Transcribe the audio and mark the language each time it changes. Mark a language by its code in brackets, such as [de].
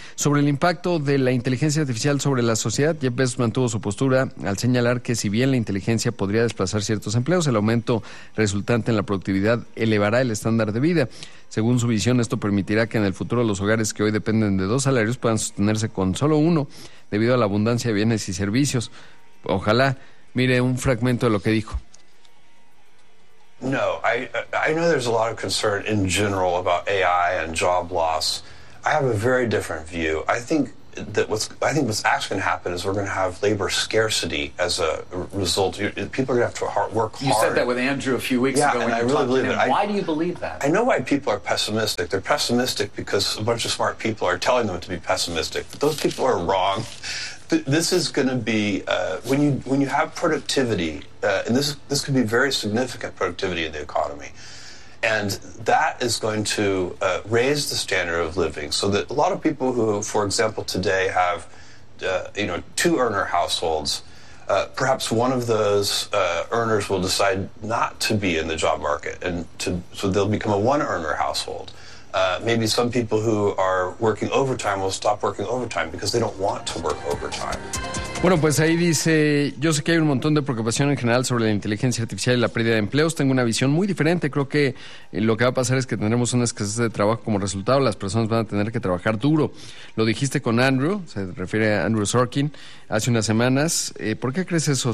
[es] Sobre el impacto de la inteligencia artificial sobre la sociedad, Jeff Bezos mantuvo su postura al señalar que si bien la inteligencia podría desplazar ciertos empleos, el aumento resultante en la productividad elevará el estándar de vida. Según su visión, esto permitirá que en el futuro los hogares que hoy dependen de dos salarios puedan sostenerse con solo uno, debido a la abundancia de bienes y servicios. Ojalá Mire un fragmento de lo que dijo. [en] No, I know there's a lot of concern in general about AI and job loss. I have a very different view. I think that what's actually going to happen is we're going to have labor scarcity as a result. People are going to have to work hard. You said that with Andrew a few weeks ago. Yeah, and I really believe it. Why do you believe that? I know why people are pessimistic. They're pessimistic because a bunch of smart people are telling them to be pessimistic. But those people are wrong. This is going to be when you have productivity, and this could be very significant productivity in the economy. And that is going to raise the standard of living so that a lot of people who, for example, today have, two earner households, perhaps one of those earners will decide not to be in the job market. And so they'll become a one earner household. Maybe some people who are working overtime will stop working overtime because they don't want to work overtime. [es] Bueno, pues ahí dice, yo sé que hay un montón de preocupación en general sobre la inteligencia artificial y la pérdida de empleos. Tengo una visión muy diferente. Creo que lo que va a pasar es que tendremos una escasez de trabajo como resultado. Las personas van a tener que trabajar duro. Lo dijiste con Andrew, se refiere a Andrew Sorkin, hace unas semanas. ¿Por qué crees eso?